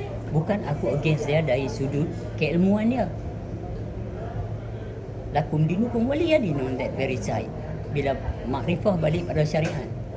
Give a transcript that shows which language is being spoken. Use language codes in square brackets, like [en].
[ms] Bukan aku [en] against [ms] dia dari sudut keilmuan dia. [ar] Lakum dinukum waliya din [en] on that very side. [ms] Bila makrifah balik pada syariat.